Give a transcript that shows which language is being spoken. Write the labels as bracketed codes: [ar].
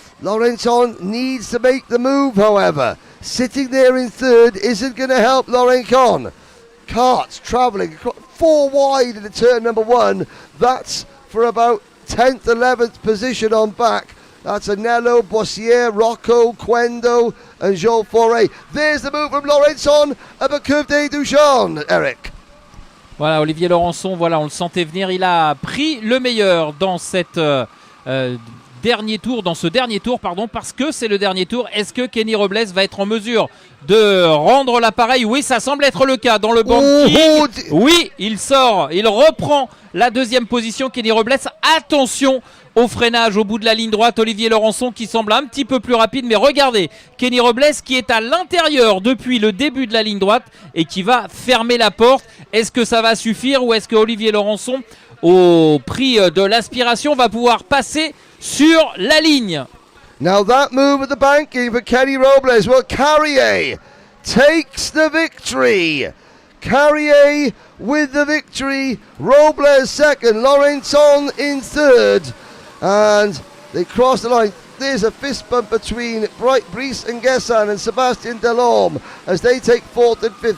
[en] Laurençon needs to make the move, however. Sitting there in third isn't going to help Laurent Con. Karts travelling 4 wide into turn number 1. That's for about 10th, 11th position on back. That's Anello, Boissier, Rocco, Quendo and Joel Foray. There's the move from Laurençon up a curve des Duchamps, Eric. [fr] Voilà, Olivier Laurençon, voilà, on le sentait venir. Il a pris le meilleur dans cette ce dernier tour, parce que c'est le dernier tour. Est-ce que Kenny Robles va être en mesure de rendre l'appareil? Oui, ça semble être le cas dans le banking. Oui, il sort, il reprend la deuxième position, Kenny Robles. Attention au freinage au bout de la ligne droite, Olivier Laurençon qui semble un petit peu plus rapide, mais regardez, Kenny Robles qui est à l'intérieur depuis le début de la ligne droite et qui va fermer la porte. Est-ce que ça va suffire, ou est-ce que Olivier Laurençon au prix de l'aspiration va pouvoir passer sur la ligne. [en] Now that move at the banking for Kenny Robles. Well, Carrier takes the victory. Carrier with the victory. Robles second. Laurenton in third. And they cross the line. There's a fist bump between Brice and Gessan and Sébastien Delorme as they take fourth and fifth.